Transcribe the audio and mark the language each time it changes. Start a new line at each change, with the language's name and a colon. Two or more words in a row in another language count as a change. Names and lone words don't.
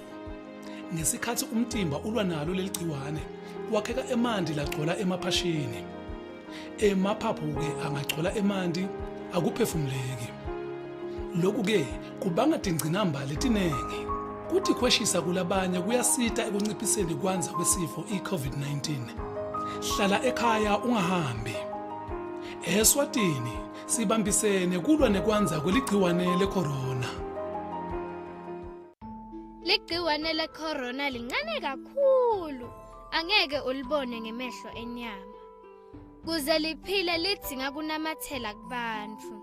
Swati: Ngesikhathi umtimba ulwa nalo leli gciwane, wakheka emanti lagcola emaphashini. Emaphaphu-ke angagcola emanti akuphefumuleki. Lokhu-ke kubanga tingcinamba letinengi. Kuthi kweshisa kulabanye kuyasita ekunciphiseni kwanza kwesifo i-COVID-19. Hlala ekhaya ungahambi. Eswatini sibambisene kulwa nekwanza kweligciwane lecorona. Ligciwane lecorona lincane kakhulu. Angeke ulibone ngemehlo enyama. Kuze liphile lidzinga kunamathela kubantu.